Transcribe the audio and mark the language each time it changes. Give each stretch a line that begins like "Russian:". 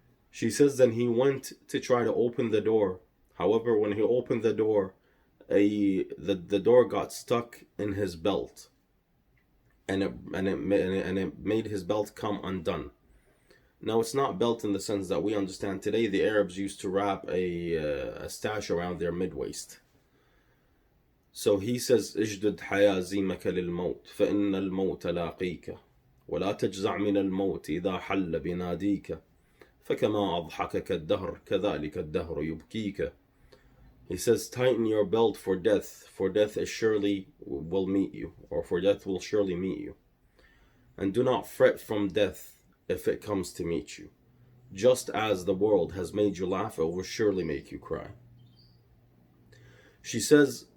English: She says, then he went to try to open the door. However, when he opened the door, the door got stuck in his belt, and it made his belt come undone. Now, it's not belt in the sense that we understand today. The Arabs used to wrap a stash around their mid-waist. So he says,
Arabic: اجدد حيازيمك للموت فإن الموت لاقيك ولا تجزع من الموت إذا حل بناديك فكما أضحكك الدهر كذلك الدهر يبكيك.
English: He says, tighten your belt for death is surely will meet you, or for death will surely meet you. And do not fret from death if it comes to meet you. Just as the world has made you laugh, it will surely make you cry. She says,